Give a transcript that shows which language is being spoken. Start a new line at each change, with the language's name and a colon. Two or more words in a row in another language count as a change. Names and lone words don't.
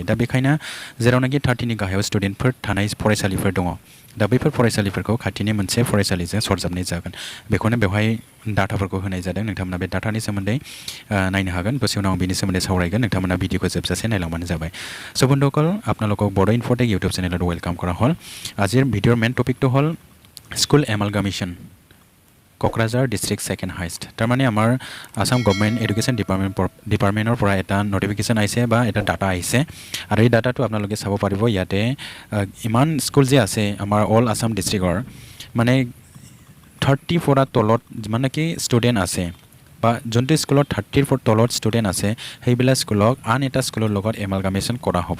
Bodo: दा बेखायनो जेरावनाखि 30नि गाहायाव स्टुडेन्टफोर थानाय फरायसालिफोर दङ दा बैफोर फरायसालिफोरखौ खाथिनि मोनसे फरायसालिजों सरजाबनाय जागोन। बेखौनो बेवहाय डाटाफोरखौ होनाय जादों। नोंथांमोना बे डाटानि सोमोन्दै नायनो हागोन। दसे उनाव आं बिनि सोमोन्दै सावरायगोन। नोंथांमोना भिडिअखौ जोबजासे नायलांबानो जाबाय।
Assamese: सो बন্ধुসকল আপোনালোকক বড়ো ইনফটেক
English: YouTube channelত
Assamese: ওয়েলকাম কৰা হ'ল। আজিৰ ভিডিঅ'ৰ মেইন টপিকটো হ'ল
English: school amalgamation Kokrajhar district second highest.
Assamese: তাৰমানে আমাৰ
English: Assam government education departmentr
Assamese: পৰা এটা নটিফিকেশ্যন আহিছে বা এটা ডাটা আহিছে আৰু এই ডাটাটো আপোনালোকে চাব পাৰিব। ইয়াতে ইমান স্কুল যে আছে আমাৰ
English: all Assam districtৰ
Assamese: মানে 34ৰ তলত যিমানকি ষ্টুডেণ্ট আছে বা যোনটো স্কুলত 30ৰ তলত ষ্টুডেণ্ট আছে সেইবিলাক স্কুলক আন এটা স্কুলৰ লগত এমালগামেশ্যন কৰা হ'ব।